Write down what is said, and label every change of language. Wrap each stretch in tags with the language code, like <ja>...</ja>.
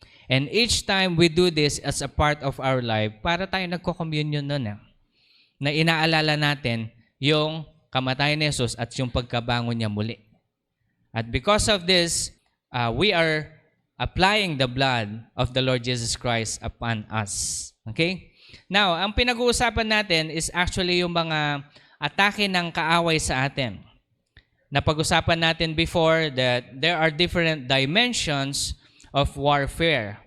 <en>And each time we do this as a part of our life,</en> <tl>para tayo nagko-communion nun na inaalala natin yung kamatayan ni Jesus at yung pagkabangon niya muli.</tl> <en>At because of this, we are applying the blood of the Lord Jesus Christ upon us. Okay?</en> <tl>Now, ang pinag-uusapan natin is actually yung mga atake ng kaaway sa atin.</tl> <en>Napag-usapan natin before that there are different dimensions of warfare.</en>